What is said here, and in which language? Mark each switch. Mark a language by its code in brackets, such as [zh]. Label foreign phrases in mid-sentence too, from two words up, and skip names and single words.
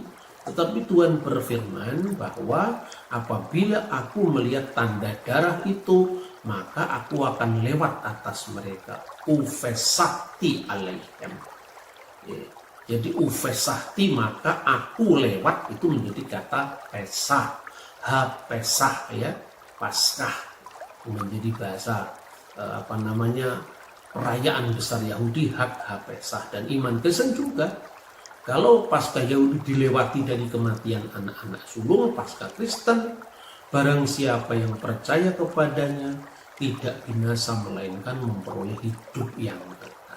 [id] Tetapi Tuhan berfirman bahwa apabila aku melihat tanda darah itu, maka aku akan lewat atas mereka. [he] ופסחתי עליהם. [id] Jadi ufesakti, maka aku lewat, itu menjadi kata Pesach. Ha-Pesach ya, Paskah. Menjadi bahasa perayaan besar Yahudi, [he] חג הפסח. [id] Dan iman Kristen juga, kalau Paskah Yahudi dilewati dari kematian anak-anak sulung, Paskah Kristen, barang siapa yang percaya kepadanya tidak binasa melainkan memperoleh hidup yang kekal.